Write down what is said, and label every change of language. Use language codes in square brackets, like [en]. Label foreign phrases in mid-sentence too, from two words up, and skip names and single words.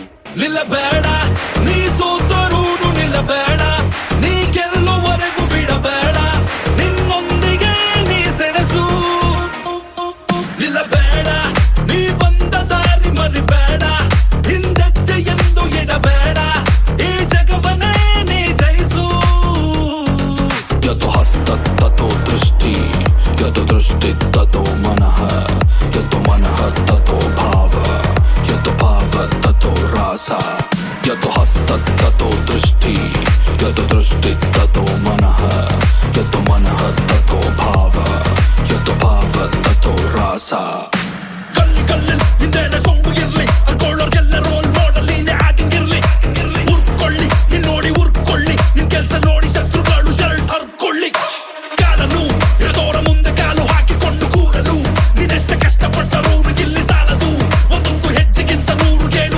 [kn] ನಿಲ್ಲಬೇಡ ನೀ ಸೋತರೂನು ನಿಲ್ಲಬೇಡ ನೀ ಗೆಲ್ಲುವರೆಗೂ ಬಿಡಬೇಡ ನಿನ್ನೊಂದಿಗೆ ನೀ ಸೆಣಸು ನಿಲ್ಲಬೇಡ ನೀ ಬಂದ ದಾರಿ ಮರಿಬೇಡ ಹಿಂದೆಜ್ಜೆ ಎಂದು ಇಡಬೇಡ ಈ ಜಗವನ್ನೇ ನೀ ಜಯಿಸು [sa] ಯತು ಹಸ್ತ ತಥೋ ದೃಷ್ಟಿ ಯತು ದೃಷ್ಟಿ ತಥೋ ಮನಃ ಯತು ಮನಃ ತಥೋ ಭಾವ ಯತು ಭಾವ ತಥೋ ರಾಸ ಯತು ಹಸ್ತ ತಥೋ ದೃಷ್ಟಿ ಯತು ದೃಷ್ಟಿ ತಥೋ ಮನಃ ಯತು ಮನಃ ತಥೋ ಭಾವ ಯತು ಭಾವ ತಥೋ ರಾಸ ಕಲ್ಲಿ ಕಲ್ಲಿಲ್ [kn] ನಿಂದೇನೆ ಸೊಂಬು ಇರ್ಲಿ ಅರ್ಕೊಳ್ಳೋರ್ಗೆಲ್ಲ [en] role model [kn] ನೀನೆ ಆಗಿರ್ಲಿ ಉರ್ಕೊಳ್ಳಿ ನಿನ್ ನೋಡಿ ಉರ್ಕೊಳ್ಳಿ ನಿನ್ ಕೆಲ್ಸ ನೋಡಿ ಶತ್ರುಗಳು ಶರ್ಟ್ ಹರ್ಕೊಳ್ಳಿ ಕಾಲನು ಎಡದೋರ ಮುಂದೆ ಕಾಲು ಹಾಕಿಕೊಂಡು ಕೂರಲು ನೀನೆಷ್ಟ ಕಷ್ಟಪಟ್ಟರು ಇಲ್ಲಿ ಸಾಲದು ಒಂದೊಂದು ಹೆಜ್ಜೆಗಿಂತ 100 ಗೇಣು